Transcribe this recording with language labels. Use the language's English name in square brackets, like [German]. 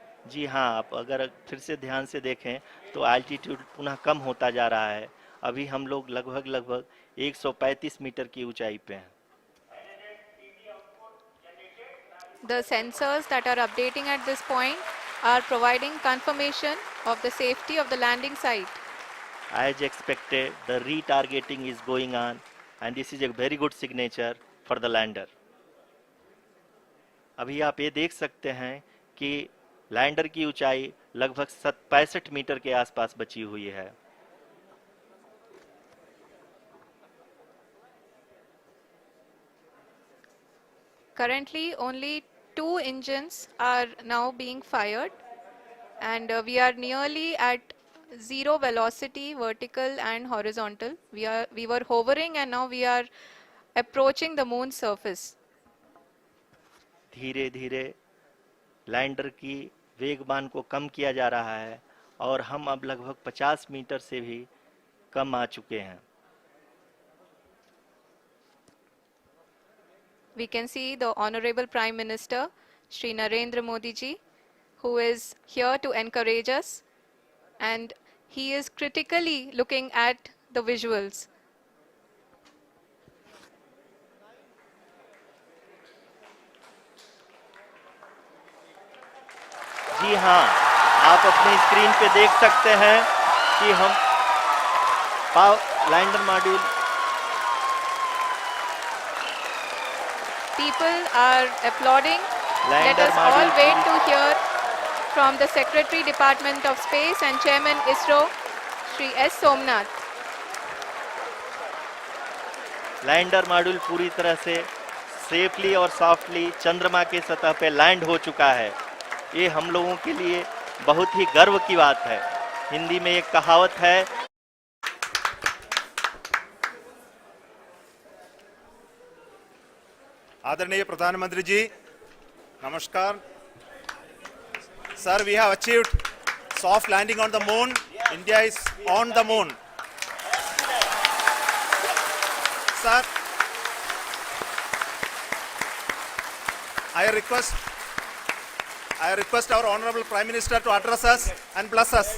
[Hindi] जी हाँ, आप अगर फिर से ध्यान से देखें तो एल्टीट्यूड पुनः कम होता जा रहा है। अभी हम लोग लगभग 135 मीटर की ऊंचाई पे हैं। [English] The sensors that are updating at this point are providing confirmation of the safety of the landing site. As expected, the retargeting is going on and this is a very good signature for the lander. [Hindi] अभी आप ये देख सकते हैं कि lander की ऊंचाई लगभग 65 मीटर के आसपास बची हुई है। [English] Currently, only 2 engines are now being fired, and we are nearly at zero velocity, vertical and horizontal. We were hovering, and now we are approaching the moon's surface. [Hindi] धीरे धीरे लैंडर की वेगमान को कम किया जा रहा है और हम अब लगभग 50 मीटर से भी कम आ चुके हैं। [English] We can see the Honorable Prime Minister, Shri Narendra Modi ji, who is here to encourage us, and he is critically looking at the visuals. [Hindi] जी हाँ, आप अपने स्क्रीन पे देख सकते हैं कि हम lander module [English] People are applauding. Let [Hindi] lander [English] us all [Hindi] module [English] wait to hear from the Secretary Department of Space and Chairman ISRO, Shri S. Somnath. [Hindi] Lander module पूरी तरह से सेफली और सॉफ्टली चंद्रमा के सतह पे लैंड हो चुका है। ये हम लोगों के लिए बहुत ही गर्व की बात है। हिंदी में एक कहावत है, आदरणीय प्रधानमंत्री जी नमस्कार sir, [English] We have achieved soft landing on the moon. India is on the moon. Sir, I request our Honorable Prime Minister to address us and bless us.